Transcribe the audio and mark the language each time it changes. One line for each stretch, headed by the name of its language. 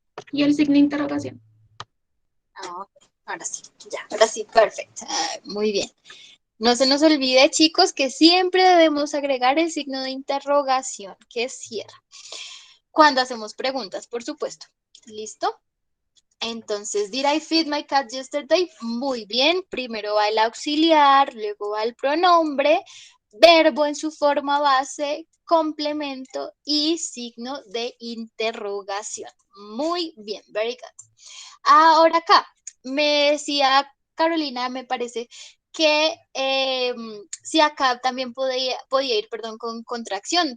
Spanish: Y el signo de interrogación. Ah, ahora sí, ya, ahora sí, perfecto. Muy bien. No se nos olvide, chicos, que siempre debemos agregar el signo de interrogación que cierra. Cuando hacemos preguntas, por supuesto. ¿Listo?
English: Entonces, did I feed my cat yesterday?
Spanish: Muy bien. Primero va el auxiliar, luego va el pronombre, verbo en su forma base, complemento y signo de interrogación. Muy bien,
English: very good.
Spanish: Ahora acá, me decía Carolina, me parece que si acá también podía ir, perdón, con contracción.